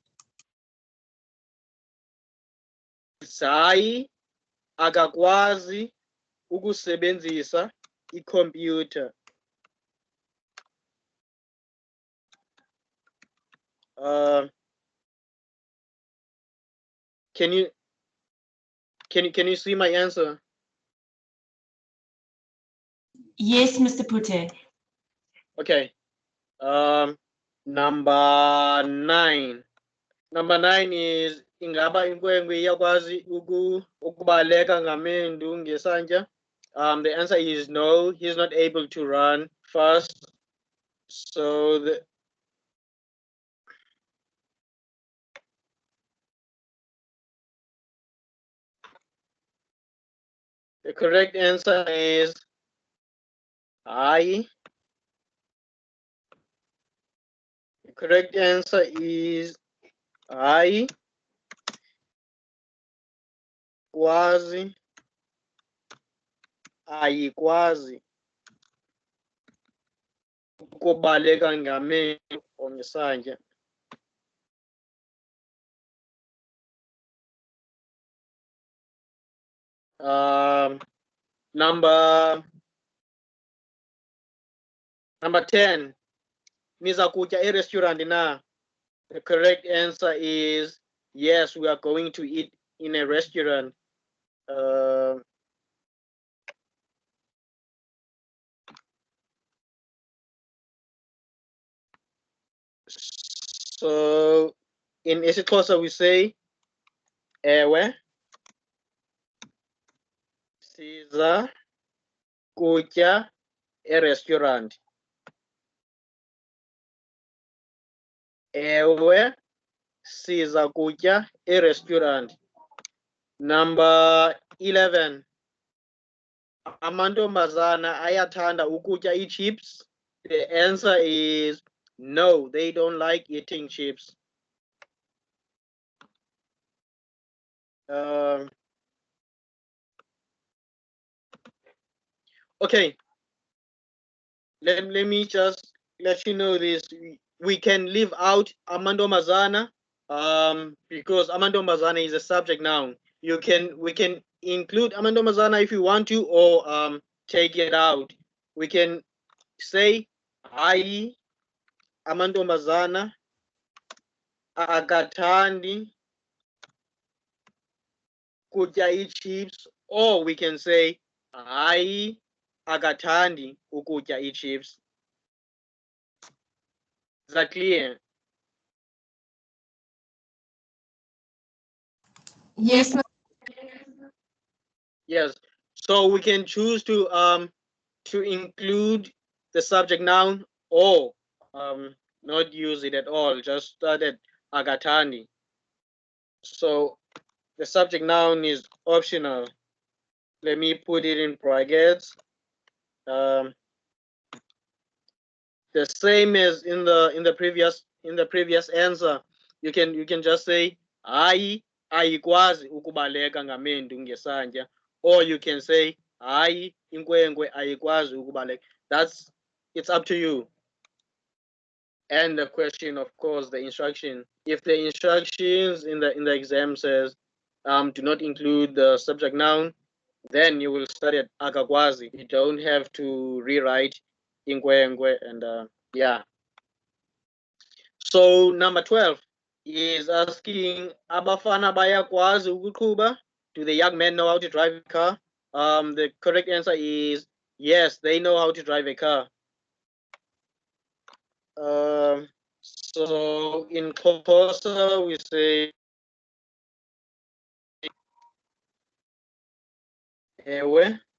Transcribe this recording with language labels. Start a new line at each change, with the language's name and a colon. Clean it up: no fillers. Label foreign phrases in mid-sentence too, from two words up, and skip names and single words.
Xhosa: Hayi akakwazi ukusebenzisa i-computer.
English: Can you see my answer? Yes, Mr. Putte. Okay. Number 9. Number 9 is
Xhosa: ingaba inkwenkwe iyakwazi ukubaleka ngamendu ngesantya?
English: The answer is no. He's not able to run fast. So the correct answer is hayi. The correct answer is
Xhosa: hayi kwazi ayikwazi ukubaleka ngamendu ngesantya.
English: Number 10.
Xhosa: Niza kutya e-restaurant na?
English: The correct answer is yes, we are going to eat in a restaurant. So in isiXhosa we say
Xhosa: ewe siza kutya e-restaurant. Ewe siza kutya e-restaurant.
English: Number 11.
Xhosa: Amantombazana ayathanda ukutya i-chips.
English: The answer is no, they don't like eating chips. Okay, let me just let you know this. We can leave out amantombazana because amantombazana is a subject noun. We can include amantombazana if you want to, or take it out. We can say
Xhosa: hayi amantombazana akathandi kutya ii-chips,
English: or we can say
Xhosa: hayi akathandi ukutya ii-chips.
English: Is that clear? Yes. Yes. So we can choose to include the subject noun, or not use it at all, just start at akathandi. So the subject noun is optional. Let me put it in brackets. The same as in the previous answer. You can just say
Xhosa: hayi ayikwazi ukubaleka ngamendu ngesantya,
English: or you can say
Xhosa: hayi inkwenkwe ayikwazi ukubaleka.
English: It's up to you. And the question, of course, the instruction. If the instructions in the exam says do not include the subject noun, then you will study at akakwazi. You don't have to rewrite inkwenkwe and yeah. So number 12 is asking
Xhosa: abafana bayakwazi ukuqhuba.
English: Do the young men know how to drive a car? The correct answer is yes, they know how to drive a car. So in Xhosa we say ewe.